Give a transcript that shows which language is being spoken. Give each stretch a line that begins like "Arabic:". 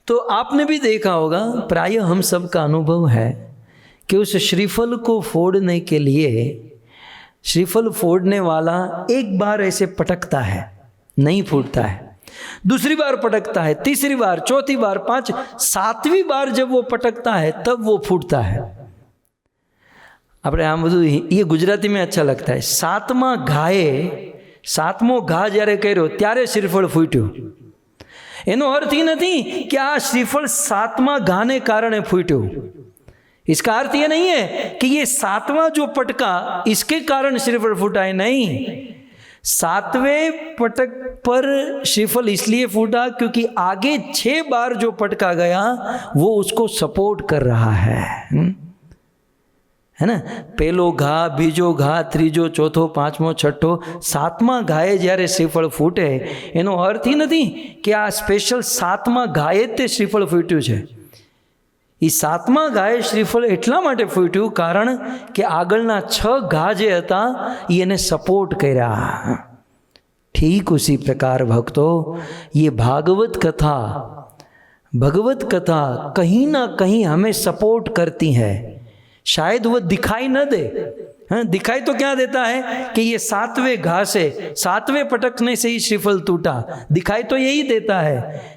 Hindi: तो आपने भी देखा होगा, प्राय हम सब का अनुभव है कि उस श्रीफल को फोड़ने के लिए श्रीफल फोड़ने वाला एक बार ऐसे पटकता है, नहीं फूटता है। दूसरी बार पटकता है, तीसरी बार, चौथी बार, 5, 7वीं बार जब वो पटकता है तब वो फूटता है।
Gujarati: આપણે આમ બધું એ ગુજરાતીમાં
Hindi: અચ્છા लगता है।
Gujarati: 7મા ઘાએ 7મો ઘા જ્યારે કર્યો ત્યારે શ્રીફળ ફૂટ્યું। એનો અર્થ એ નથી કે આ શ્રીફળ 7મા ઘાને કારણે ફૂટ્યું।
Hindi: इसका अर्थ ये नहीं है कि ये 7वां जो पटका इसके कारण श्रीफल फूटा है, नहीं। 7वें पटक पर श्रीफल इसलिए फूटा क्योंकि आगे 6 बार जो पटका गया वो उसको सपोर्ट कर रहा है ना।
Gujarati: पहलो घा, बीजो घा, त्रीजो, चौथो, 5मो, 6ठो, 7મા ઘાએ જ્યારે શ્રીફળ ફૂટે એનો અર્થ એ નથી કે આ સ્પેશિયલ 7મા ઘાએ તે શ્રીફળ ફૂટ્યું છે। એ 7મા ઘાએ શ્રીફળ એટલા માટે ફૂટ્યું કારણ કે આગળના 6 ઘા જે હતા એ એને સપોર્ટ કર્યા।
Hindi: ठीक उसी प्रकार भक्तों, ये भागवत कथा कहीं ना कहीं हमें सपोर्ट करती है। शायद वो दिखाई न दे, हाँ, दिखाई तो क्या देता है कि ये 7वें घा से, 7वें पटकने से ही श्रीफल टूटा, दिखाई तो यही देता है।